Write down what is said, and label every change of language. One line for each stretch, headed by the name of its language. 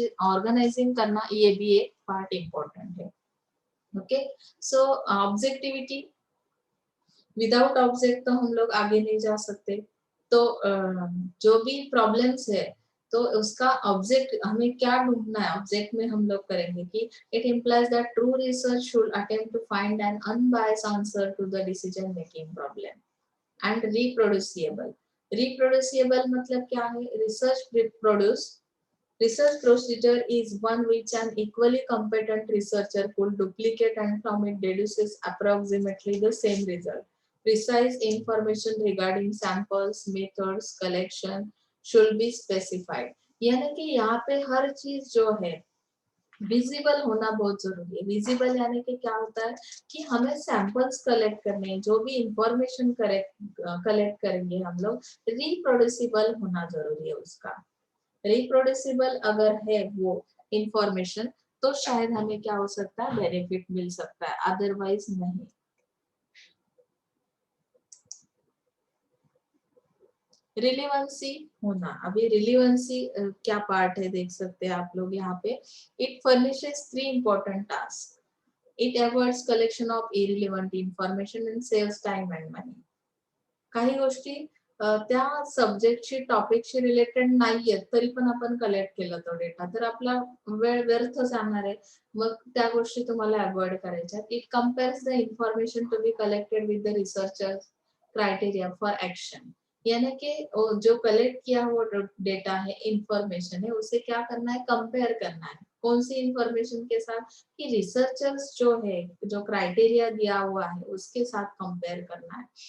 Hindi: Organising करना ये भी एक पार्ट इम्पोर्टेंट है। ओके, सो ऑब्जेक्टिविटी, विदाउट ऑब्जेक्ट तो हम लोग आगे नहीं जा सकते। तो जो भी प्रॉब्लम्स है तो उसका ऑब्जेक्ट हमें क्या ढूंढना है, ऑब्जेक्ट में हम लोग करेंगे कि
English: It implies that true research should attempt to find an unbiased answer to the decision making problem and reproducible.
Hindi: रिप्रोड्यूसिएबल मतलब क्या है,
English: research procedure is one which an equally competent researcher could duplicate and from it deduces approximately the same result. Precise information regarding samples, methods, collection should be specified.
Hindi: यानी कि यहाँ पे हर चीज जो है विजिबल होना बहुत जरूरी है। विजिबल यानी कि क्या होता है कि हमें सैंपल्स कलेक्ट करने हैं, जो भी इंफॉर्मेशन कलेक्ट करेंगे हम लोग, रिप्रोड्यूसिबल होना जरूरी है उसका। रिप्रोड्यूसिबल अगर है वो इंफॉर्मेशन तो शायद हमें क्या हो सकता है, बेनिफिट मिल सकता है, अदरवाइज नहीं। रिलेवेंसी होना, अभी रिलेवेंसी क्या पार्ट है देख सकते हैं आप लोग यहाँ पे। It furnishes
English: 3 important tasks. It avoids collection of irrelevant information and saves time and money.
Marathi: काही गोष्टी त्या सब्जेक्टशी टॉपिकशी रिलेटेड नाहीयेत तरी पण आपण कलेक्ट केलं तो डेटा तर आपला वेळ व्यर्थ जाणार आहे, मग त्या गोष्टी तुम्हाला अवॉइड करायच्या।
English: it compares the information to be collected with the researchers criteria for action,
Hindi: यानी कि जो कलेक्ट किया हुआ डेटा है, इंफॉर्मेशन है, उसे क्या करना है, कंपेयर करना है। कौन सी इंफॉर्मेशन के साथ, कि रिसर्चर्स जो है, जो क्राइटेरिया दिया हुआ है उसके साथ कंपेयर करना है।